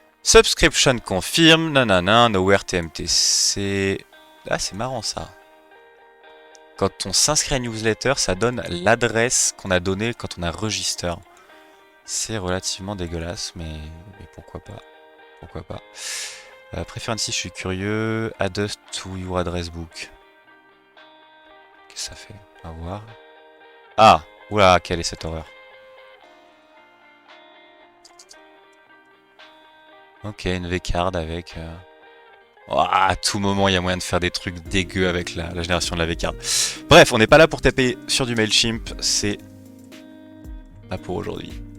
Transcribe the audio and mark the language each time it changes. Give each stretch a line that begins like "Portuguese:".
English: Subscription confirm,
French: nanana, nowhere TMTC. Ah, c'est marrant ça. Quand on s'inscrit à newsletter, ça donne l'adresse qu'on a donnée quand on a register. C'est relativement dégueulasse, mais pourquoi pas. Pourquoi pas. Preferences, je suis curieux.
English: Add us to your address book.
French: Qu'est-ce que ça fait? À voir. Ah! Oula, quelle est cette horreur? Ok, une V-card avec... à tout moment, il y a moyen de faire des trucs dégueux avec la génération de la V-card. Bref, on n'est pas là pour taper sur du MailChimp, c'est pas pour aujourd'hui.